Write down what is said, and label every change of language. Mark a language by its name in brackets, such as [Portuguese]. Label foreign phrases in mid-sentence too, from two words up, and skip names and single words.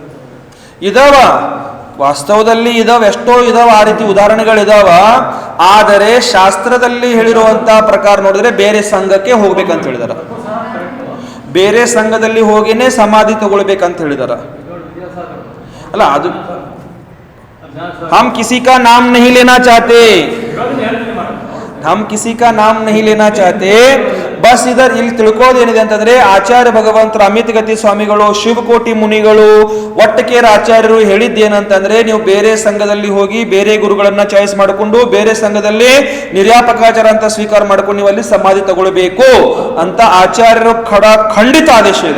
[Kannada] ಇದಾವ, ವಾಸ್ತವದಲ್ಲಿ ಇದಾವ, ಎಷ್ಟೋ ಇದಾವ, ಆ ರೀತಿ ಉದಾಹರಣೆಗಳಿದಾವ. ಆದರೆ ಶಾಸ್ತ್ರದಲ್ಲಿ ಹೇಳಿರುವಂತಹ ಪ್ರಕಾರ ನೋಡಿದ್ರೆ ಬೇರೆ ಸಂಘಕ್ಕೆ ಹೋಗ್ಬೇಕಂತ ಹೇಳಿದಾರ, ಬೇರೆ ಸಂಘದಲ್ಲಿ ಹೋಗಿನೇ ಸಮಾಧಿ ತಗೊಳ್ಬೇಕಂತ ಹೇಳಿದಾರ. ಅಲ್ಲ, ಅದು [Hindi] हम किसी का नाम नहीं लेना चाहते, हम किसी का नाम नहीं लेना चाहते. [Kannada] ಬಸ್ ಇದರ್ ಇಲ್ಲಿ ತಿಳ್ಕೋದೇನಿದೆ ಅಂತಂದ್ರೆ, ಆಚಾರ್ಯ ಭಗವಂತರ ಅಮಿತ್ ಗತಿ ಸ್ವಾಮಿಗಳು, ಶಿವಕೋಟಿ ಮುನಿಗಳು, ಒಟ್ಟಕೇರ ಆಚಾರ್ಯರು ಹೇಳಿದ್ದೇನಂತಂದ್ರೆ, ನೀವು ಬೇರೆ ಸಂಘದಲ್ಲಿ ಹೋಗಿ ಬೇರೆ ಗುರುಗಳನ್ನ ಚಾಯ್ಸ್ ಮಾಡಿಕೊಂಡು ಬೇರೆ ಸಂಘದಲ್ಲಿ ನಿರ್ಯಾಪಕಾಚಾರ ಅಂತ ಸ್ವೀಕಾರ ಮಾಡ್ಕೊಂಡು ನೀವು ಅಲ್ಲಿ ಸಮಾಧಿ ತಗೊಳ್ಬೇಕು ಅಂತ ಆಚಾರ್ಯರು ಖಂಡಿತ ಆದೇಶ ಇದೆ.